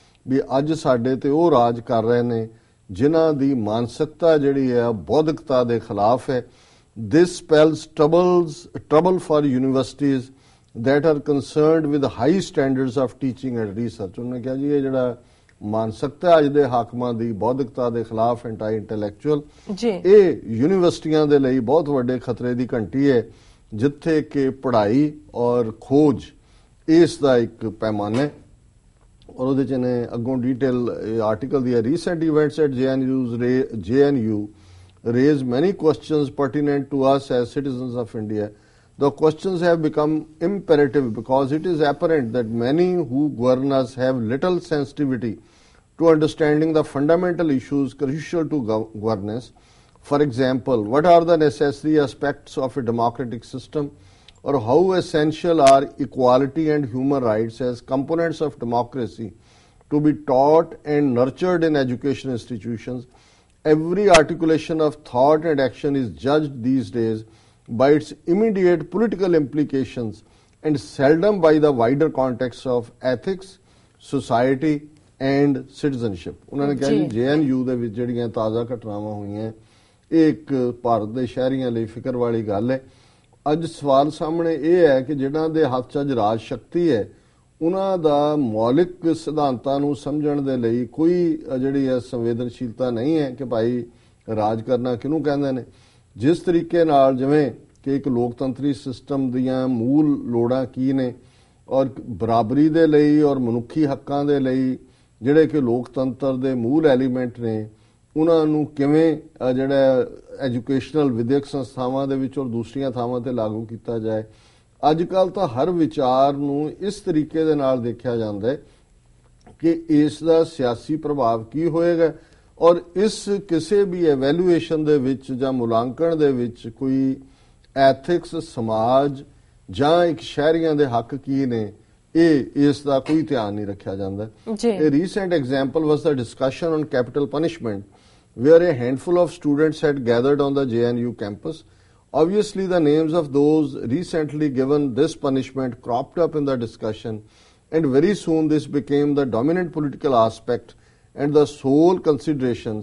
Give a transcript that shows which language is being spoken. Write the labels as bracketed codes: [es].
[pa] ਵੀ ਅੱਜ ਸਾਡੇ ਤੇ ਉਹ ਰਾਜ ਕਰ ਰਹੇ ਨੇ ਜਿਨ੍ਹਾਂ ਦੀ ਮਾਨਸਿਕਤਾ ਜਿਹੜੀ ਹੈ ਬੌਧਿਕਤਾ ਦੇ ਖਿਲਾਫ ਹੈ। [en] This spells trouble for universities that are concerned with high standards of teaching and research। [pa] ਉਹਨੇ ਕਿਹਾ ਜੀ ਇਹ ਜਿਹੜਾ ਮਾਨਸਿਕਤਾ ਅੱਜ ਦੇ ਹਾਕਮਾਂ ਦੀ ਬੌਧਿਕਤਾ ਦੇ ਖਿਲਾਫ ਐਂਟੀ ਇੰਟੈਲੈਕਚੁਅਲ ਇਹ ਯੂਨੀਵਰਸਿਟੀਆਂ ਦੇ ਲਈ ਬਹੁਤ ਵੱਡੇ ਖਤਰੇ ਦੀ ਘੰਟੀ ਹੈ, ਜਿੱਥੇ ਕਿ ਪੜ੍ਹਾਈ ਔਰ ਖੋਜ ਇਸ ਦਾ ਇੱਕ ਪੈਮਾਨਾ ਹੈ। ਔਰ ਉਹਦੇ 'ਚ ਨੇ ਅੱਗੋਂ ਡਿਟੇਲ ਆਰਟੀਕਲ ਦੀ ਹੈ। [en] Recent events at JNU raise many questions pertinent to us as citizens of India. The questions have become imperative because it is apparent that many who govern us have little sensitivity to understanding the fundamental issues crucial to governance. For example, what are the necessary aspects of a democratic system, or how essential are equality and human rights as components of democracy to be taught and nurtured in education institutions. Every articulation of thought and action is judged these days by its immediate political implications and seldom by the wider context of ethics, society and citizenship। [pa] ਉਹਨਾਂ ਨੇ ਕਿਹਾ ਜੀ JNU ਦੇ ਵਿੱਚ ਜਿਹੜੀਆਂ ਤਾਜ਼ਾ ਘਟਨਾਵਾਂ ਹੋਈਆਂ ਇਹ ਇੱਕ ਭਾਰਤ ਦੇ ਸ਼ਹਿਰੀਆਂ ਲਈ ਫਿਕਰ ਵਾਲੀ ਗੱਲ ਹੈ। ਅੱਜ ਸਵਾਲ ਸਾਹਮਣੇ ਇਹ ਹੈ ਕਿ ਜਿਹਨਾਂ ਦੇ ਹੱਥ 'ਚ ਅੱਜ ਰਾਜ ਸ਼ਕਤੀ ਹੈ ਉਹਨਾਂ ਦਾ ਮੌਲਿਕ ਸਿਧਾਂਤਾਂ ਨੂੰ ਸਮਝਣ ਦੇ ਲਈ ਕੋਈ ਜਿਹੜੀ ਹੈ ਸੰਵੇਦਨਸ਼ੀਲਤਾ ਨਹੀਂ ਹੈ ਕਿ ਭਾਈ ਰਾਜ ਕਰਨਾ ਕਿਹਨੂੰ ਕਹਿੰਦੇ ਨੇ। ਜਿਸ ਤਰੀਕੇ ਨਾਲ ਜਿਵੇਂ ਕਿ ਇੱਕ ਲੋਕਤੰਤਰੀ ਸਿਸਟਮ ਦੀਆਂ ਮੂਲ ਲੋੜਾਂ ਕੀ ਨੇ ਔਰ ਬਰਾਬਰੀ ਦੇ ਲਈ ਔਰ ਮਨੁੱਖੀ ਹੱਕਾਂ ਦੇ ਲਈ ਜਿਹੜੇ ਕਿ ਲੋਕਤੰਤਰ ਦੇ ਮੂਲ ਐਲੀਮੈਂਟ ਨੇ ਉਹਨਾਂ ਨੂੰ ਕਿਵੇਂ ਜਿਹੜਾ ਐਜੂਕੇਸ਼ਨਲ ਵਿਦਿਅਕ ਸੰਸਥਾਵਾਂ ਦੇ ਵਿੱਚ ਔਰ ਦੂਸਰੀਆਂ ਥਾਵਾਂ ਤੇ ਲਾਗੂ ਕੀਤਾ ਜਾਏ। ਅੱਜ ਕੱਲ੍ਹ ਤਾਂ ਹਰ ਵਿਚਾਰ ਨੂੰ ਇਸ ਤਰੀਕੇ ਦੇ ਨਾਲ ਦੇਖਿਆ ਜਾਂਦਾ ਹੈ ਕਿ ਇਸ ਦਾ ਸਿਆਸੀ ਪ੍ਰਭਾਵ ਕੀ ਹੋਏਗਾ ਔਰ ਇਸ ਕਿਸੇ ਵੀ ਐਵੈਲੂਏਸ਼ਨ ਦੇ ਵਿੱਚ ਜਾਂ ਮੁਲਾਂਕਣ ਦੇ ਵਿੱਚ ਕੋਈ ਐਥਿਕਸ ਸਮਾਜ ਜਾਂ ਇੱਕ ਸ਼ਹਿਰੀਆਂ ਦੇ ਹੱਕ ਕੀ ਨੇ ਇਸ ਦਾ ਕੋਈ ਧਿਆਨ ਨਹੀਂ ਰੱਖਿਆ ਜਾਂਦਾ। [en] A recent example was the discussion on capital punishment, where a handful of students had gathered on the JNU campus. Obviously, the names of those recently given this punishment cropped up in the discussion, and very soon this became the dominant political aspect and the sole consideration.